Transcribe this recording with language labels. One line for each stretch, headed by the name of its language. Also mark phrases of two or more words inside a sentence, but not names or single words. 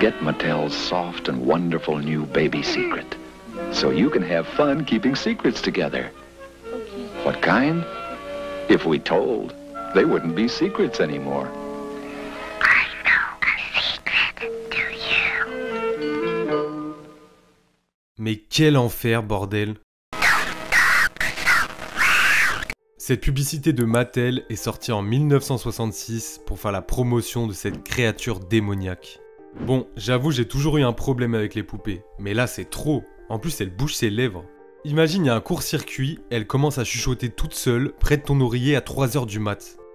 English: Get Mattel's soft and wonderful new baby secret, so you can have fun keeping secrets together. What kind? If we told, they wouldn't be secrets anymore. I know a secret, do you?
French: Mais quel enfer, bordel! Cette publicité de Mattel est sortie en 1966 pour faire la promotion de cette créature démoniaque. Bon, j'avoue j'ai toujours eu un problème avec les poupées, mais là c'est trop. En plus elle bouge ses lèvres. Imagine, il y a un court-circuit, elle commence à chuchoter toute seule, près de ton oreiller à 3h du mat.